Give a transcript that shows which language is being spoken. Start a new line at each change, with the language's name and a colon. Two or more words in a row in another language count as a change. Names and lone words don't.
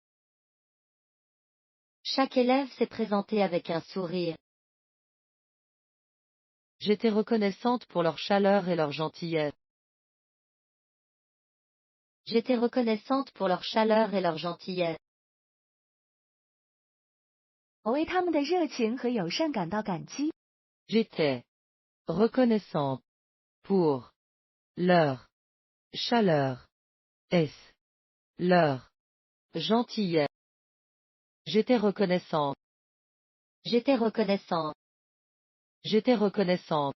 French: Chaque élève s'est présenté avec un sourire. J'étais reconnaissante pour leur chaleur et leur gentillesse. J'étais reconnaissante pour leur chaleur et leur gentillesse.
Chinese: 我为他们的热情和友善感到感激。
French: J'étais reconnaissante pour leur chaleur. S. Leur gentillesse. J'étais reconnaissante. J'étais reconnaissante. J'étais reconnaissante